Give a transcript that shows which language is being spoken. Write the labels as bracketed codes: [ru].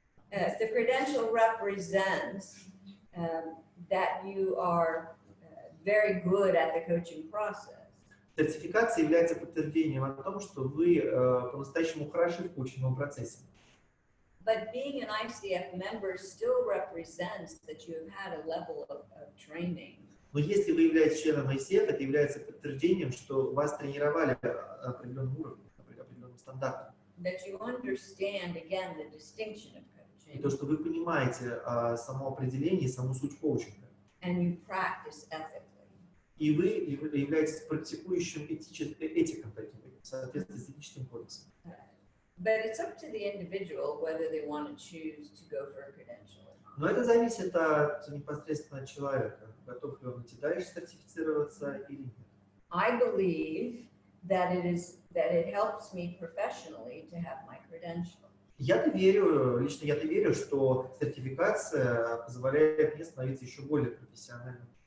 [en] The credential represents that you are very good at the coaching process. [ru] Сертификация является подтверждением о том, что вы по-настоящему хороши в коучинговом процессе. [en] But being an ICF member still represents that you have had a level of training. [ru] Но если вы являетесь членом ICF, это является подтверждением, что вас тренировали на определенном уровне, на определенном стандарте. [en] That you understand again the distinction of coaching. [ru] И то, что вы понимаете само определение, саму суть коучинга. [en] And you practice ethically. [ru] И вы являетесь практикующим этиком таким, в соответствии с этическим кодексом. [en] But it's up to the individual whether they want to choose to go for a credential. [ru] Но это зависит от непосредственно человека, готов ли он идти дальше сертифицироваться или нет. [en] I believe that it helps me professionally to have my credential. [ru] Я-то верю, лично я-то верю, что сертификация позволяет мне становиться еще более профессиональным.